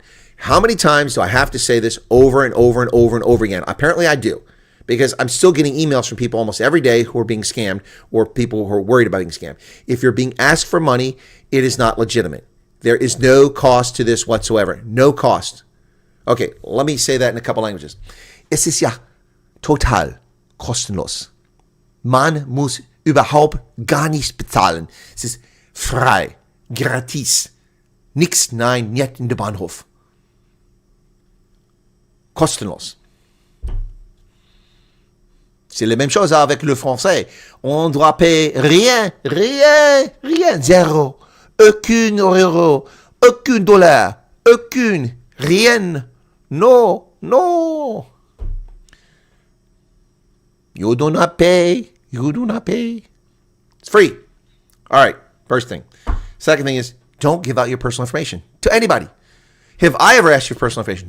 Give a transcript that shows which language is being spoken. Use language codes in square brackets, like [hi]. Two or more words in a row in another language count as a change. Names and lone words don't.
[en] How many times do I have to say this over and over and over and over again? Apparently I do, because I'm still getting emails from people almost every day who are being scammed or people who are worried about being scammed. If you're being asked for money, it is not legitimate. There is no cost to this whatsoever. No cost. Okay, let me say that in a couple languages. [de] Es ist ja total kostenlos. Man muss überhaupt gar nichts bezahlen. Es ist frei, gratis. Nix, nein, nicht in der Bahnhof. Kostenlos. [fr] C'est la même chose avec le français. On doit payer rien, zéro. Aucun euro, aucun dollar, aucun, rien. [en] No. You do not pay. It's free. All right, first thing. Second thing is, don't give out your personal information to anybody. Have I ever asked you for personal information?